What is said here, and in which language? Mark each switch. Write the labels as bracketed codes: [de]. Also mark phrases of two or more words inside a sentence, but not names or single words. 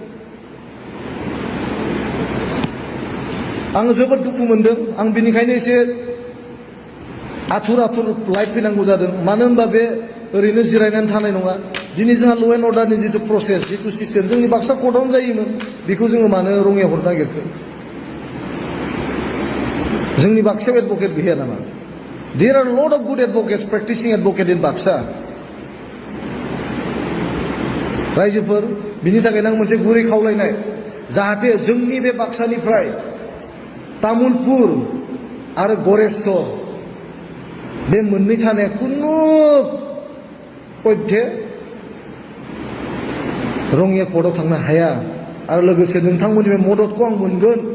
[brx] आङो जोबोद दुखु मोनदों आं बिनिखायनो एसे आथुर लाइफ फैनांगौ जादों मानो होनबा बे ओरैनो जिरायनानै थानाय नङा दिनै जोंहा [en] law and orderनि [brx] जितु प्रसेस जितु सिस्टेम जोंनि बाक्सा कर्टआवनो जायोमोन बेखौ जोङो मानो रङियाव हरनो नागिरखो जोंनि बाक्सायाव एडभकेट गैया नामा [en] there are lot of good advocates practicing advocate in Baksa [brx] रायजोफोर बिनि थाखायनो आं मोनसे गुरै खावलायनाय जाहाथे जोंनि बे बाक्सानिफ्राय तामुलपुर आरो गरेस्वर बे मोननै थानाया खुनु पयथे रङिया कर्टआव थांनो हाया आरो लोगोसे नोंथांमोननि बे मददखौ आं मोनगोन